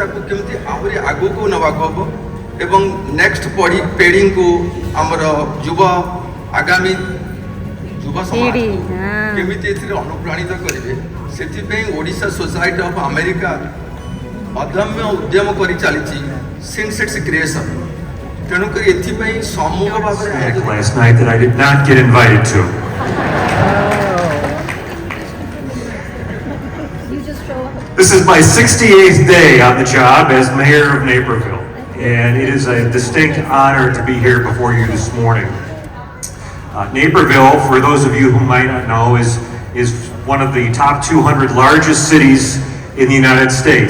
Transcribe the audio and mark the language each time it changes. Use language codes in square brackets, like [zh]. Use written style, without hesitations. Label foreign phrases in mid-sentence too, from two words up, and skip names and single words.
[or] ତାକୁ କେମିତି ଆହୁରି ଆଗକୁ ନେବାକୁ ହେବ ଏବଂ ନେକ୍ସଟ ପିଢ଼ିଙ୍କୁ ଆମର ଆଗାମୀ ଯୁବ ସମାଜକୁ କେମିତି ଏଥିରେ ଅନୁପ୍ରାଣିତ କରିବେ ସେଥିପାଇଁ ଓଡ଼ିଶା ସୋସାଇଟି ଅଫ୍ ଆମେରିକା ଅଦମ୍ୟ ଉଦ୍ୟମ କରି ଚାଲିଛି [en] since its creation [or] ତେଣୁକରି ଏଥିପାଇଁ ସମୂହ ଭାବରେ [en] This is my 68th day on the job as mayor of Naperville, and it is a distinct honor to be here before you this morning. Naperville, for those of you who might not know, is one of the top 200 largest cities in the United States.